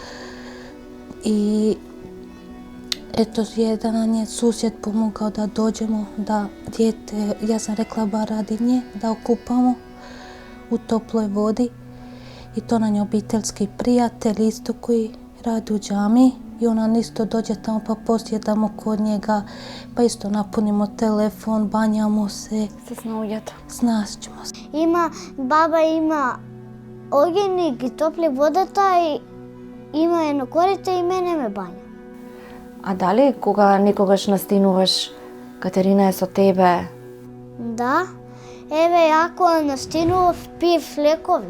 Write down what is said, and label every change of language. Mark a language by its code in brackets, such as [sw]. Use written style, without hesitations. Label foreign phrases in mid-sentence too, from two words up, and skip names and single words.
[bs] I eto, jedan nam je susjed pomogao da dođemo, da dijete, ja sam rekla bar radi nje, da okupamo u toploj vodi. I to nam je obiteljski prijatelj isto koji radi u džamiji. I ona isto dođe tamo pa posjedamo kod njega, pa isto napunimo telefon, banjamo se. [mk] Се снаоѓате. [bs] Snaćemo se. [mk] Баба има огин и ги топли водата и има едно корите и мене ме бања. А дали кога некогаш настинуваш, Катерина е со тебе? Да, еве ако настинував пиев лекови.